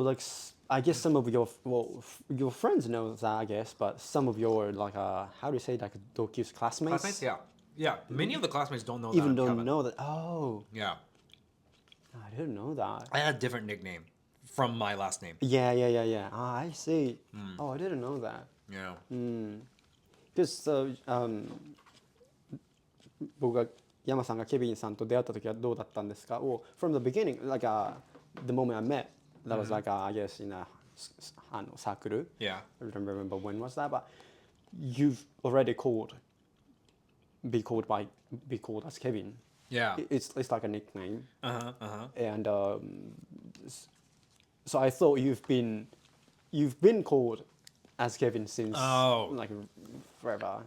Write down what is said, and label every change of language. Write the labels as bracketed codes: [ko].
[en] like I guess some of your friends know that, I guess, but some of your like how do you say, like dokyus classmates? Yeah. Many of the classmates don't know Even that. don't Kevin. know that. Oh. Yeah. I didn't know that. I had a different nickname from my last name. Yeah. Ah, I see. Oh, I didn't know that. Yeah. Because [ja] 僕が山さんがケビンさんと出会った時はどうだったんですか? [en] Well, from the beginning, like the moment I met, that was like I guess in a circle. Yeah. I don't remember when was that, but you've already be called as Kevin. Yeah. It's like a nickname. And so I thought you've been called as Kevin since like forever.